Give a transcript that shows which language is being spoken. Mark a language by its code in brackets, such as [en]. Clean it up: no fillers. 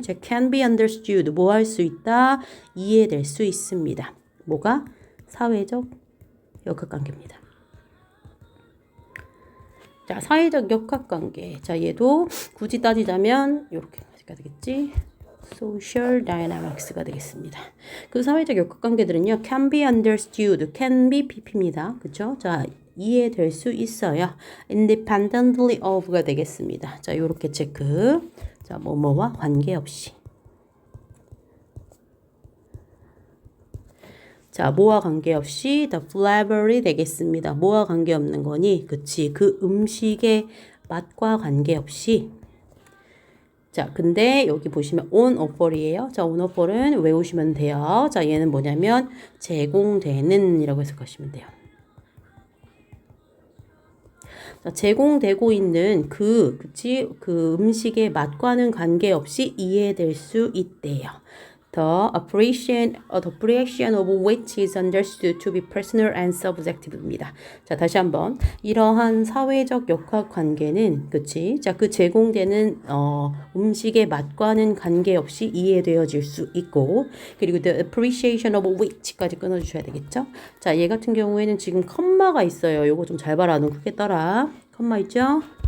[ko] 자, [en] can be understood. [ko] 뭐 할 수 있다? 이해될 수 있습니다. 뭐가? 사회적 역학관계입니다. 자, 사회적 역학관계. 자, 얘도 굳이 따지자면 이렇게까지가 되겠지. [en] Social dynamics가 [ko] 되겠습니다. 그 사회적 역학관계들은요, [en] can be understood, can be pp [ko] 입니다. 그쵸? 자, 이해될 수 있어요. [en] independently of가 [ko] 되겠습니다. [en] 자, 요렇게 체크. [ko] 자, 뭐뭐와 관계없이. 자, 뭐와 관계없이 the flavor이 되겠습니다. 뭐와 관계없는 거니? 그치. 그 음식의 맛과 관계없이. 자, 근데 여기 보시면 on offer이에요. 자, on offer은 외우시면 돼요. 자, 얘는 뭐냐면 제공되는 이라고 해석하시면 돼요. 자, 제공되고 있는 그 음식의 맛과는 관계없이 이해될 수 있대요. [en] The appreciation of which is understood to be personal and subjective입니다. [ko] 자, 다시 한번. 이러한 사회적 역학 관계는, 그치? 자, 그 제공되는, 음식의 맛과는 관계없이 이해되어질 수 있고, 그리고 [en] the appreciation of which [ko] 까지 끊어주셔야 되겠죠? 자, 얘 같은 경우에는 지금 컴마가 있어요. 요거 좀 잘 봐라. 눈 크게 떠라. 컴마 있죠?